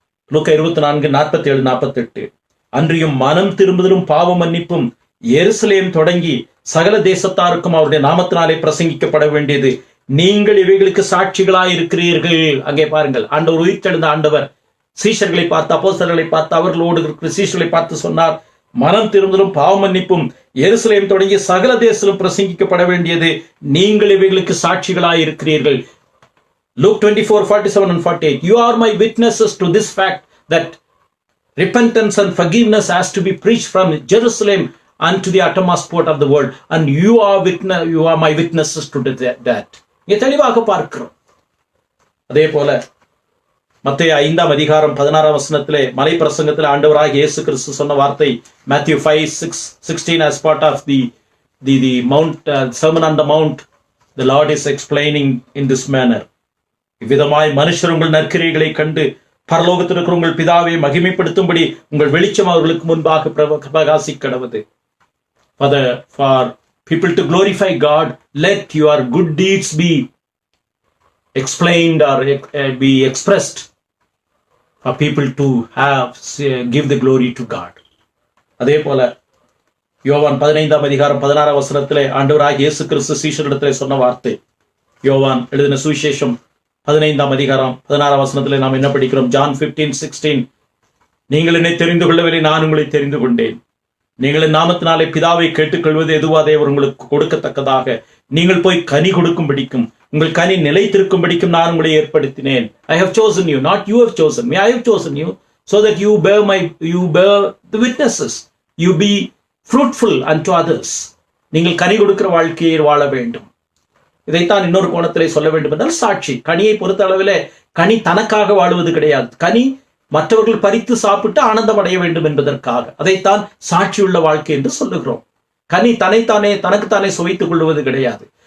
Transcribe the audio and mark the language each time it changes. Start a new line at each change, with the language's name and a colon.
Tamil: லூக்கா 24:47-48. அன்றியும் மனம் திரும்புதலும் பாவ மன்னிப்பும் எருசலேம் தொடங்கி சகல தேசத்தாருக்கும் அவருடைய நாமத்தினாலே பிரசங்கிக்கப்பட வேண்டியது, நீங்கள் இவைகளுக்கு சாட்சிகளாய் இருக்கிறீர்கள். அங்கே பாருங்கள், ஆண்டவர் உயிர்த்தெழுந்த ஆண்டவர் சீஷர்களை பார்த்து, அப்போஸ்தலர்களை பார்த்து, அவர்களோடு இருக்கிற சீஷர்களை பார்த்து சொன்னார், மனம் திரும்புதலும் பாவ மன்னிப்பும் எருசலேம் தொடங்கி சகல தேசத்திலும் பிரசங்கிக்கப்பட வேண்டியது, நீங்கள் இவைகளுக்கு சாட்சிகளாய் இருக்கிறீர்கள்.
English: Luke 24:47-48. You are my witnesses to this fact that repentance and forgiveness has to be preached from Jerusalem unto the uttermost part of the world, and you are my witnesses to that.
Tamil: இங்கே தெளிவாக பார்க்கிறோம். அதே போல மத்தேயு 5ஆம் அதிகாரம் 16ஆம் வசனத்திலே மலை பிரசங்கத்திலே ஆண்டவராகிய இயேசு கிறிஸ்து சொன்ன வார்த்தை,
English: Matthew 5:16, as part of the mount sermon on the mount, the Lord is explaining in this manner.
Tamil: இவ்விதமாய் மனுஷர் உங்கள் நற்கிரியைகளை கண்டு பரலோகத்தில் இருக்கிற உங்கள் பிதாவை மகிமைப்படுத்தும்படி உங்கள் வெளிச்சம் அவர்களுக்கு முன்பாக பிரகாசிக்கடவது.
English: For people to glorify God, let your good deeds be explained or be expressed for people to give the glory to God.
Tamil: அதே போல யோவான் 15ஆம் அதிகாரம் 16ஆம் வசனத்திலே ஆண்டவராகிய இயேசு கிறிஸ்து சீஷரிடத்திலே சொன்ன வார்த்தை, யோவான் எழுதின சுவிசேஷம் 15ஆம் அதிகாரம் 16ஆம் வசனத்திலே நாம் என்ன படிக்கிறோம்? John 15:16, நீங்கள் என்னை தெரிந்து கொள்ளவில்லை, நான் உங்களை தெரிந்து கொண்டேன். நீங்கள் என் நாமத்தினாலே பிதாவை கேட்டுக்கொள்வது எதுவோ அதை அவர் உங்களுக்கு கொடுக்கத்தக்கதாக நீங்கள் போய் கனி கொடுக்கும்படிக்கும் உங்கள் கனி நிலைத்திருக்கும்படிக்கும் நான் உங்களை ஏற்படுத்தினேன்.
English: I have chosen you, not you have chosen me. I have chosen you so that you bear the witnesses. You be fruitful unto others.
Tamil: நீங்கள் கனி கொடுக்கிற வாழ்க்கையை வாழ வேண்டும். இதைத்தான் இன்னொரு கோணத்திலே சொல்ல வேண்டும் என்றால் சாட்சி. கனியை பொறுத்த அளவிலே கனி தனக்காக வாழுவது கிடையாது. கனி மற்றவர்கள் பறித்து சாப்பிட்டு ஆனந்தம் அடைய வேண்டும் என்பதற்காக. அதைத்தான் சாட்சியுள்ள வாழ்க்கை என்று சொல்லுகிறோம். கனி தனக்குத்தானே சுவைத்துக் கொள்வது கிடையாது.